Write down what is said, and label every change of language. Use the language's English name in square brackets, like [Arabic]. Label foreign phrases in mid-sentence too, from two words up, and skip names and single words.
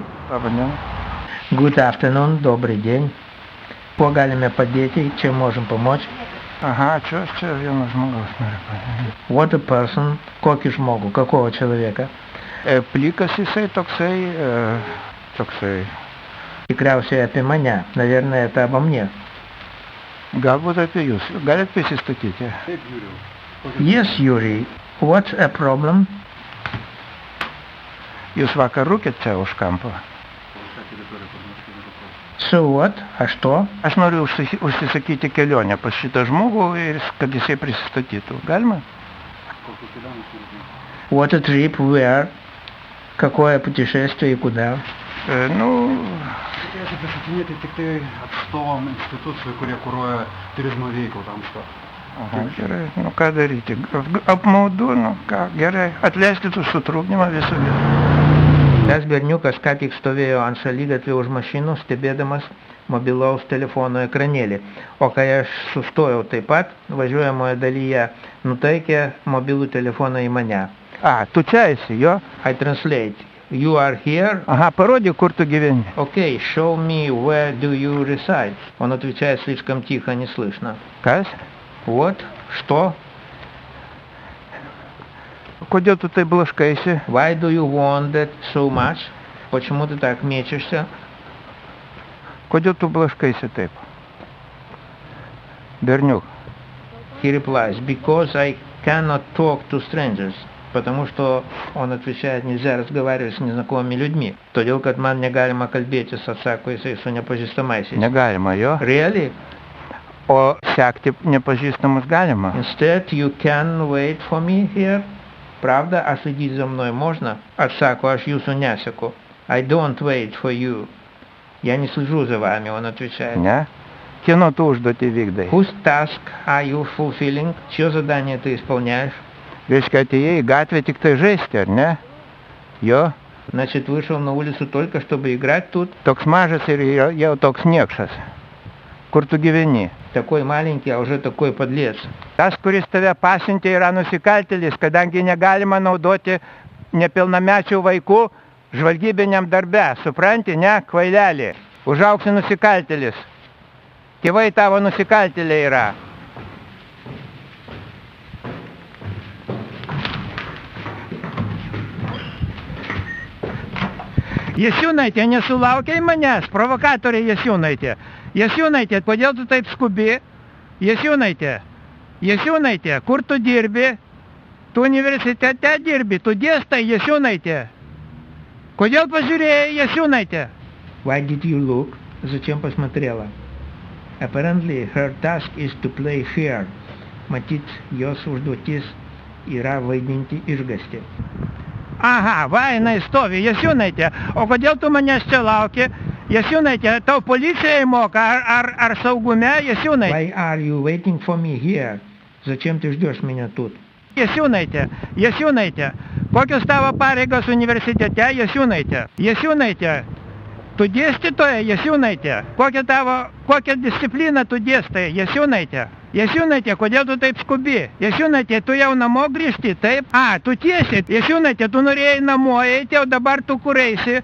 [English] Good afternoon, [Russian] добрый день. [Lithuanian] Kuo galime padėti, čia [Russian] можем помочь. Ага, [Lithuanian] čia vienas žmogus nori padėti. [English] What a person, [Lithuanian] kokį žmogų, [Russian] какого человека? [Lithuanian] Plikas jisai toksai. Tikriausiai apie mane, наверное, это обо мне. Galbūt apie jūs. Galit prisistatyti? [English] Yes, Yuri, what's a problem? [Lithuanian] Jūs vakar rūkėt čia už kampo? [English] So what? [Russian] А что? [Lithuanian] Aš noriu užsisakyti kelionę pas šitą žmogų ir kad jisai prisistatytų. Galima? [English] What a trip, where? [Russian] Какое путешествие и куда? [Lithuanian] Reikėtų prisitinėti tik tai atstovom institucijų, kurie kuruoja turizmo veiklą tam što. Aha, gerai. Nu ką daryti? Apmaudu, nu ką, gerai. Atleiskit už sutrukdymą visų vietų. Tas berniukas ką tik stovėjo ant šaligatvio už mašinų, stebėdamas mobilaus telefono ekranėlį. O kai aš sustojau taip pat, važiuojamoje dalyje nutaikė mobilų telefoną į mane. A, tu čia esi, jo? [English] I translate. You are here? [Russian] Ага, [Lithuanian] parodyk, kur tu gyveni. [English] Okay, show me where do you reside. [Russian] Он отвечает слишком тихо, не слышно. [Lithuanian] Kas? [English] What? Что? [Lithuanian] Kodėl tu tai blaškaisi? [English] Why do you want that so much? [Russian] Почему ты так мечешься? [Lithuanian] Kodėl tu blaškaisi taip? Berniuk. [English] He replies, because I cannot talk to strangers. [Russian] Потому что он отвечает, нельзя разговаривать с незнакомыми людьми. [Lithuanian] Todėl, kad man negalima kalbėtis, atsako jisai su nepažįstamaisiais. Negalima, jo? [English] Really? [Lithuanian] O sekti nepažįstamus galima? [English] Instead, you can wait for me here. [Russian] Правда, а следить за мной можно? [Lithuanian] Atsako, aš jūsų neseku. [English] I don't wait for you. [Russian] Я не слежу за вами, он отвечает. [Lithuanian] Ne? Kieno tu užduotį vykdai? [English] Whose task are you fulfilling? [Russian] Чье задание ты исполняешь? [Lithuanian] Reiškia, atėjai į gatvę tik tai žaisti, ar ne? Jo? [Russian] Значит, вышел на улицу только, чтобы играть тут? [Lithuanian] Toks mažas ir jau toks niekšas. Kur tu gyveni? [Russian] Такой маленький, а уже такой подлец. [Lithuanian] Tas, kuris tave pasiuntė, yra nusikaltėlis, kadangi negalima naudoti nepilnamečių vaikų žvalgybiniam darbe. Supranti, ne, kvailelį? Užauksi nusikaltėlis. Tėvai tavo nusikaltėliai yra. Jasiūnaitė, nesulaukiai manęs, provokatorė Jasiūnaitė. Jasiūnaitė, kodėl tu taip skubi? Jasiūnaitė, kur tu dirbi? Tu universitete dirbi, tu dėstai, Jasiūnaitė. Kodėl pažiūrėjai, Jasiūnaitė? [English] Why did you look? [Russian] Зачем посмотрела? [English] Apparently, her task is to play fair. [Lithuanian] Matyt, jos užduotis yra vaidinti išgąstį. Aha, va, jinai stovi, Jasiūnaitė. O kodėl tu manęs čia lauki? Jasiūnaitė, tau policijai moka ar saugume, Jasiūnaitė? [English] Why are you waiting for me here? [Russian] Зачем ты ждешь меня тут? [Lithuanian] Jasiūnaitė, kokios tavo pareigos universitete, Jasiūnaitė, tu dėstytoja, Jasiūnaitė, kokią discipliną tu dėstai, Jasiūnaitė, kodėl tu taip skubi? Jasiūnaitė, tu jau namo grįžti, taip? Tu tiesiai, Jasiūnaitė, tu norėjai namo eiti, o dabar tu kur eisi?